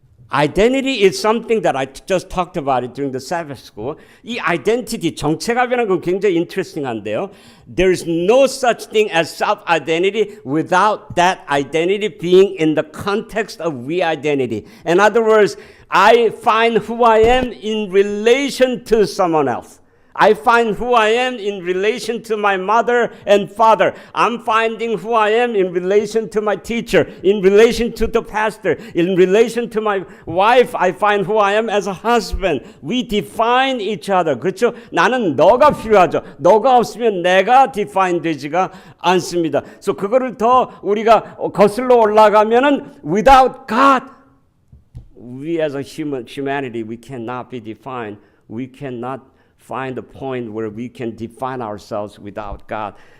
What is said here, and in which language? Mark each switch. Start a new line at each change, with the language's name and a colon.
English: Identity is something that I just talked about it during the Sabbath school.
Korean: 이 identity, 정체감이라는 건 굉장히 interesting한데요.
English: There is no such thing as self-identity without that identity being in the context of we-identity. In other words, I find who I am in relation to someone else. I find who I am in relation to my mother and father. I'm finding who I am in relation to my teacher, in relation to the pastor, in relation to my wife. I find who I am as a husband. We define each other.
Korean: 그렇죠? 나는 너가 필요하죠. 너가 없으면 내가 define 되지가 않습니다.
English: So
Korean: 그거를 더 우리가 거슬러 올라가면은
English: without God, we as a humanity, we cannot be defined. We cannot find a point where we can define ourselves without God.